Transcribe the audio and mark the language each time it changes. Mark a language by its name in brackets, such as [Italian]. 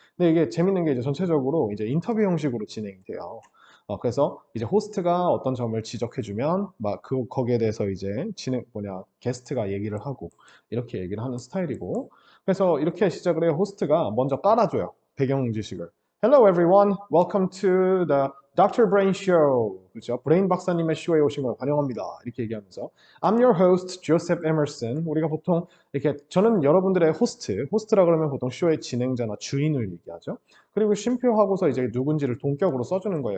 [Korean] 근데 이게 재밌는 게 이제 전체적으로 이제 인터뷰 형식으로 진행이 돼요. 그래서 이제 호스트가 어떤 점을 지적해주면 막 거기에 대해서 이제 게스트가 얘기를 하고 이렇게 얘기를 하는 스타일이고, 그래서 이렇게 시작을 해요. 호스트가 먼저 깔아줘요. 배경 지식을. [English] Hello everyone, welcome to the Dr. [Korean] Brain Show. 그렇죠? 브레인 박사님의 쇼에 오신 걸 환영합니다. 이렇게 얘기하면서 [English] I'm your host, Joseph Emerson. [Korean] 우리가 보통 이렇게 저는 여러분들의 호스트라 그러면 보통 쇼의 진행자나 주인을 얘기하죠. 그리고 쉼표하고서 이제 누군지를 동격으로 써주는 거예요.